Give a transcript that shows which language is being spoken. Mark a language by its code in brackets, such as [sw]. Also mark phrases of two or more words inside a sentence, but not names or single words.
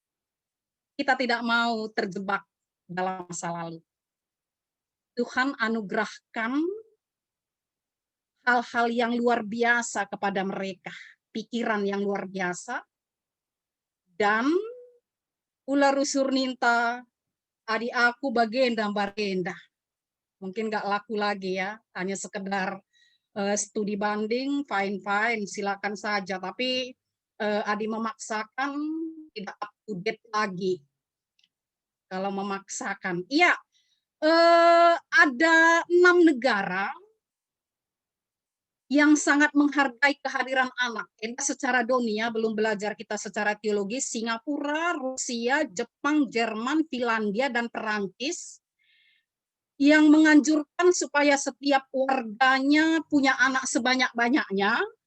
[id] Kita tidak mau terjebak dalam masa lalu. Tuhan anugerahkan hal-hal yang luar biasa kepada mereka, pikiran yang luar biasa, dan [btx] ular rusur ninta, adik aku bagenda bagenda. [id] Mungkin nggak laku lagi ya, hanya sekedar studi banding, fine, silakan saja. Tapi Adi memaksakan tidak [en] up to date [id] lagi. Kalau memaksakan, iya, ada 6 negara yang sangat menghargai kehadiran anak. Kita secara dunia belum belajar kita secara teologis, Singapura, Rusia, Jepang, Jerman, Finlandia, dan Perancis yang menganjurkan supaya setiap warganya punya anak sebanyak-banyaknya,